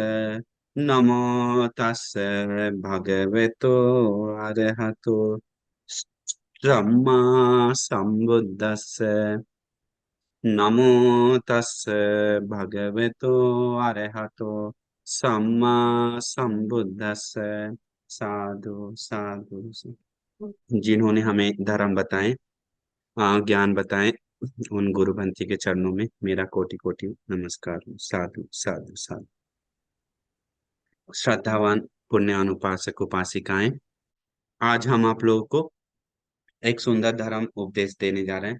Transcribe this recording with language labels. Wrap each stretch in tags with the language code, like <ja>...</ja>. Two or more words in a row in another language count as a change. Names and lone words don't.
<pi>नमो तस् भगवतो अरहतो सम्मा सम्बुद्धस्स। नमो तस् भगवतो अरहतो सम्मा सम्बुद्धस्स। साधु साधु।</pi> <hi>जिन्होंने हमें धर्म बताए, ज्ञान बताए, उन गुरुपंथी के चरणों में मेरा कोटि कोटि नमस्कार।</hi> <pi>साधु साधु साधु।</pi> <hi>श्रद्धावान पुण्यान उपासक उपासिकाएं, आज हम आप लोगों को एक सुंदर धर्म उपदेश देने जा रहे हैं।</hi>